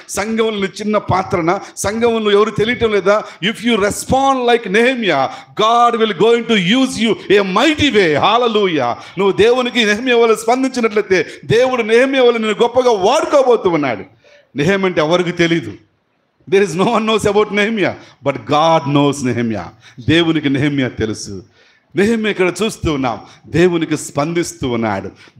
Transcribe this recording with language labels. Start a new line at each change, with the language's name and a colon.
Telugu: సంఘములను చిన్న పాత్రన? సంఘములను ఎవరు తెలియటం లేదా?
English: If you respond like Nehemiah, God will going to use you a mighty way. Hallelujah.
Telugu: నువ్వు దేవునికి నెహెమ్యా వల్ల స్పందించినట్లయితే దేవుడు నెహెమ్యా వల్ల నిన్ను గొప్పగా వాడుకోబోతూ ఉన్నాడు. నెహెమ్యా అంటే ఎవరికి తెలీదు.
English: There is no one knows about Nehemiah, but God knows Nehemiah.
Telugu: దేవునికి నెహెమ్యా తెలుసు. నెహెమ్యా ఇక్కడ చూస్తూ ఉన్నాం, దేవునికి స్పందిస్తూ ఉన్నాడు.